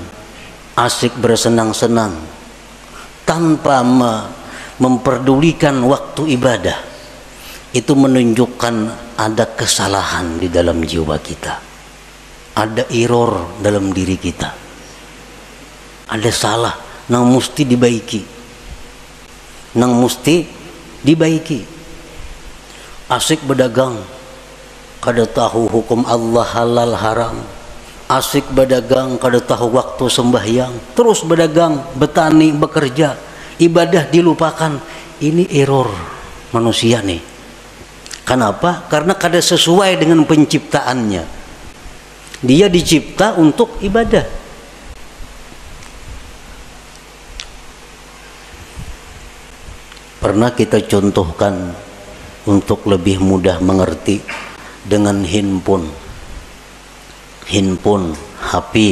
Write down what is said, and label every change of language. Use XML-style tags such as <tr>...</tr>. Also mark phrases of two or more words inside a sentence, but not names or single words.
<id>asik bersenang-senang, tanpa memperdulikan waktu ibadah, itu menunjukkan ada kesalahan di dalam jiwa kita, ada error dalam diri kita, ada salah yang mesti dibaiki, yang mesti dibaiki. Asik berdagang, kada tahu hukum Allah halal haram. Asik berdagang, kada tahu waktu sembahyang. Terus berdagang, bertani, bekerja, ibadah dilupakan. Ini error manusia nih. Kenapa? Karena kada sesuai dengan penciptaannya. Dia dicipta untuk ibadah. Pernah kita contohkan untuk lebih mudah mengerti dengan handphone, HP.</id>